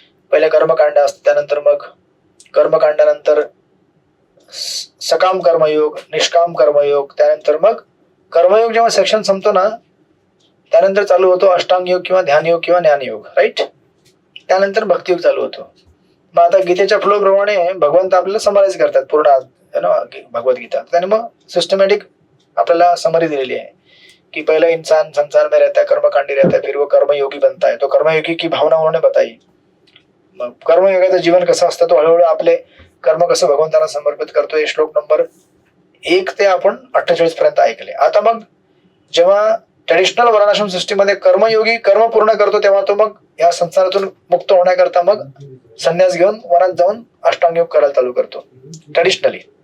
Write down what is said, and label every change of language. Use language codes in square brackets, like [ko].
[mr] पहिले कर्मकांड असतं, त्यानंतर मग कर्मकांडानंतर सकाम कर्मयोग, निष्काम कर्मयोग, त्यानंतर मग कर्मयोग जेव्हा सेक्शन संपतो ना त्यानंतर चालू होतो अष्टांग योग किंवा ध्यान योग किंवा ज्ञान योग, राईट. त्यानंतर भक्तियोग चालू होतो. मग आता गीतेच्या फ्लो प्रमाणे भगवंत आपल्याला समराईज करतात पूर्ण भगवद्गीता. त्याने मग सिस्टमॅटिक आपल्याला समरी दिलेली आहे कि [hi] पहला इंसान संसार में रहता है, कर्मकांडी रहता है, फिर वो कर्मयोगी बनता है. तो कर्मयोगी की भावना उन्होंने बताई. [mr] मग कर्मयोगाचं जीवन कसं असतं, तो हळूहळू आपले कर्म कसं भगवंताला समर्पित करतो. हे श्लोक नंबर 1 ते आपण 48 पर्यंत ऐकले. आता मग जेव्हा ट्रेडिशनल वर्णाश्रम सिस्टीममध्ये कर्मयोगी कर्म पूर्ण करतो, तेव्हा तो मग या संसारातून मुक्त होण्याकरता मग संन्यास घेऊन वनात जाऊन अष्टांग योग करायला चालू करतो ट्रेडिशनली.